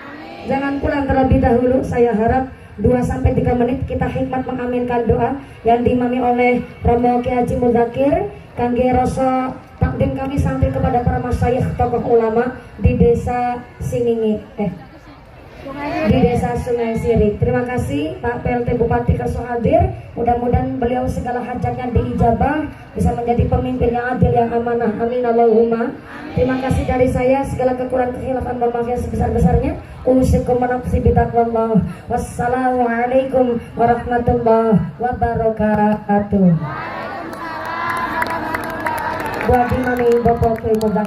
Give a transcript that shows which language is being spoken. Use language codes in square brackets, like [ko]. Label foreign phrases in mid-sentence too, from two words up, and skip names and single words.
[id] Jangan pulang terlebih dahulu, saya harap 2-3 menit kita hikmat mengaminkan doa yang diimami oleh Romo Ki Haji Muzakir kangge rasa takdim kami santri kepada para masyayikh tokoh ulama di Desa Singingi, di Desa Sungai Siri. Terima kasih Pak PLT Bupati Kerso hadir. Mudah-mudahan beliau segala hajatnya diijabah, bisa menjadi pemimpin yang adil yang amanah. [ar] آمين اللهم. [id] Terima kasih dari saya, segala kekurangan kekhilafan mohon maaf yang sebesar-besarnya. [ar] أوصيكم نفسي بتقوى الله. والسلام عليكم ورحمة الله وبركاته. [id] Buat imami Bapak Ibu